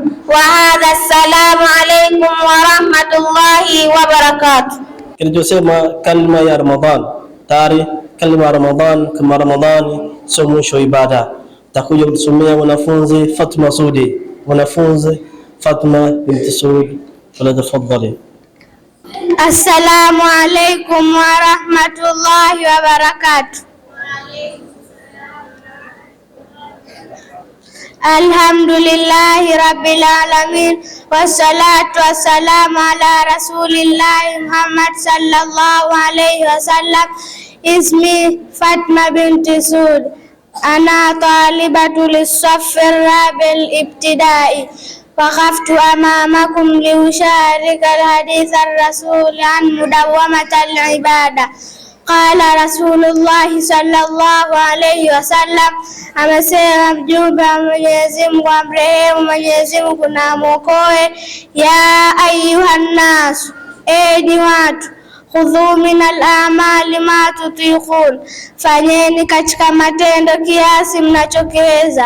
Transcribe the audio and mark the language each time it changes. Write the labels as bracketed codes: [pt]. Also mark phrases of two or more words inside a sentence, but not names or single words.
[ar] وهذا السلام عليكم ورحمة الله وبركاته. [sw] Kinachosema kalima ya Ramadhan tayari, kalima ya Ramadhan kama Ramadhani sio mwisho ibada. Takuja kusomea mwanafunzi Fatma Sudi, mwanafunzi Fatma binti Sudi, tafadhali. [ar] السلام عليكم ورحمة الله وبركاته. الحمد لله رب العالمين والصلاة والسلام على رسول الله محمد صلى الله عليه وسلم. اسمي فاطمة بنت سود أنا طالبة للصف الرابع الابتدائي. وقفت أمامكم لأشارك الحديث الرسول عن مداومة العبادة. قال رسول الله صلى الله عليه وسلم, [sw] amesema mjumbe wa Mwenyezi Mungu, amrehemu Mwenyezi Mungu na mwokoe, [ar] يا أيها الناس, [sw] enyi watu, [ar] خذوا من الأعمال ما تطيقون, [sw] fanyeni katika matendo kiasi mnachokiweza.